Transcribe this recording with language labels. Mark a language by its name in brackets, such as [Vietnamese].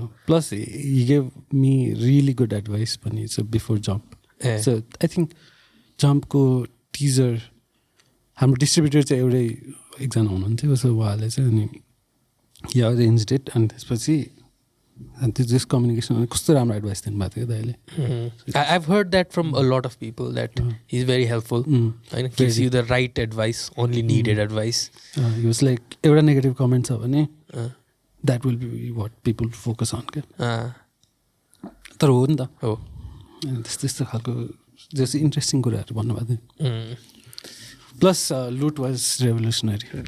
[Nepali] Plus he gave मी really good advice पनि छ before jump so I think जम्पको teaser हाम्रो distributor चाहिँ एउटै एकजना हुनुहुन्थ्यो सो उहाँले चाहिँ अनि या अरेन्ज इट अनि त्यसपछि अनि त्यो जस कम्युनिकेसन कस्तो राम्रो एडभाइस दिनुभएको थियो दाइले [English] I've heard that from a lot of people that he's very helpful and gives you the right advice, only needed advice. He was like [Nepali] एउटा नेगेटिभ कमेन्ट छ भने [English] that will be what people focus on [Nepali] क्या तर हो नि त हो त्यस्तो त्यस्तो खालको जस्तो इन्ट्रेस्टिङ कुराहरू भन्नुभएको थियो प्लस लुट वाज रेभोल्युसनरी